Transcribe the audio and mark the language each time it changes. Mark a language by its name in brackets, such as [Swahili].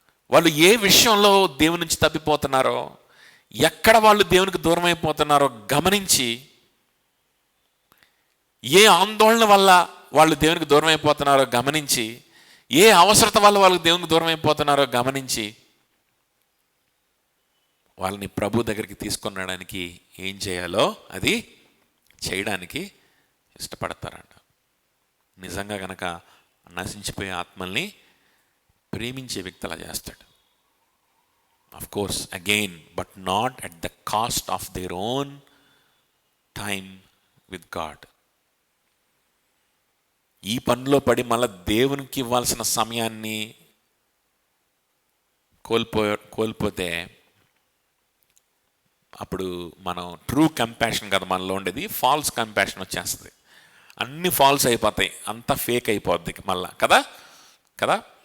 [Telugu] వాళ్ళు ఏ విషయంలో దేవుని నుంచి తప్పిపోతున్నారో, ఎక్కడ వాళ్ళు దేవునికి దూరం అయిపోతున్నారో గమనించి, ఏ ఆందోళన వల్ల వాళ్ళు దేవునికి దూరం అయిపోతున్నారో గమనించి, ఏ అవసరత వల్ల వాళ్ళకి దేవునికి దూరం అయిపోతున్నారో గమనించి, వాళ్ళని ప్రభు దగ్గరికి తీసుకొని రావడానికి ఏం చేయాలో అది చేయడానికి ఇష్టపడతారంట. నిజంగా కనుక నశించిపోయే ఆత్మల్ని ప్రేమించే వ్యక్తి అలా చేస్తాడు. [English] Of course, again, but not at the cost of their own time with God. [Telugu] ఈ పనిలో పడి మళ్ళీ దేవునికి ఇవ్వాల్సిన సమయాన్ని కోల్పోతే అప్పుడు మనం [English] true compassion [Telugu] కదా మనలో ఉండేది, [English] false compassion [Telugu] వచ్చేస్తుంది. అన్ని ఫాల్స్ అయిపోతాయి, అంతా ఫేక్ అయిపోద్ది మళ్ళా కదా కదా.